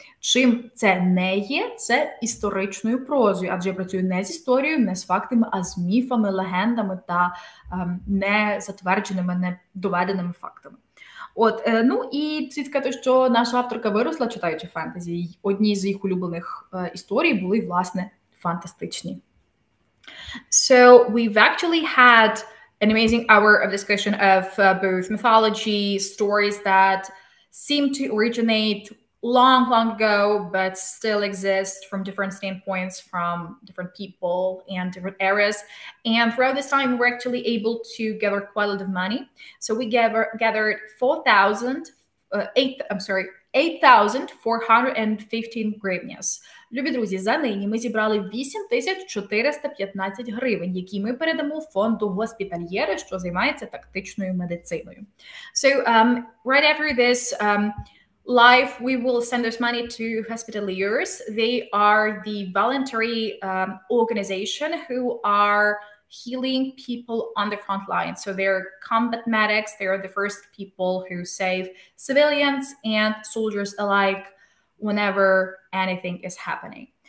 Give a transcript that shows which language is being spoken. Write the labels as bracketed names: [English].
[Ukrainian] Чим це не є, це історичною прозою, адже я працюю не з історією, не з фактами, а з міфами, легендами та не затвердженими, не доведеними фактами. Ну і слід сказати, що наша авторка виросла, читаючи фентезі. Одні з їх улюблених історій були, власне, фантастичні. [English] So we've actually had an amazing hour of discussion of both mythology, stories that seem to originate long ago, but still exist from different standpoints, from different people and different eras. And throughout this time, we were actually able to gather quite a lot of money. So we gathered 8,415 [Ukrainian] гривняс. Любі друзі, за нині ми зібрали 8415 гривень, які ми передамо фонду Госпітальєри, що займається тактичною медициною. [English] So, right after this live, we will send this money to Hospitaliers. They are the voluntary organization who are healing people on the front line. So they're combat medics. They're the first people who save civilians and soldiers alike whenever anything is happening.